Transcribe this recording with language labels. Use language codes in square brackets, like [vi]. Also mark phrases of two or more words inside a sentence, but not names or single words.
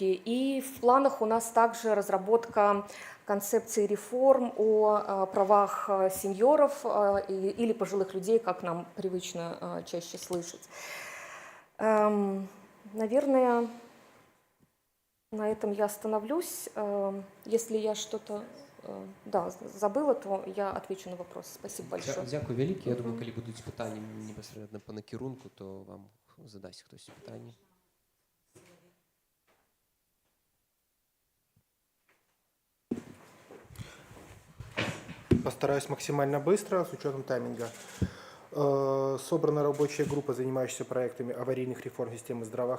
[ru] И в планах у нас также разработка концепции реформ о правах сеньоров или пожилых людей, как нам привычно чаще слышать. Наверное, на этом я остановлюсь. Если я что-то забыла, то я отвечу на вопрос. Спасибо большое. [be] Дякую вялікі. Я думаю, калі будуць пытанні непасрэдна па накірунку, то вам задасць хтось пытанні. [ru] Постараюсь максимально быстро, с учетом тайминга. Собрана рабочая группа, занимающаяся проектами аварийных реформ системы здравоохранения.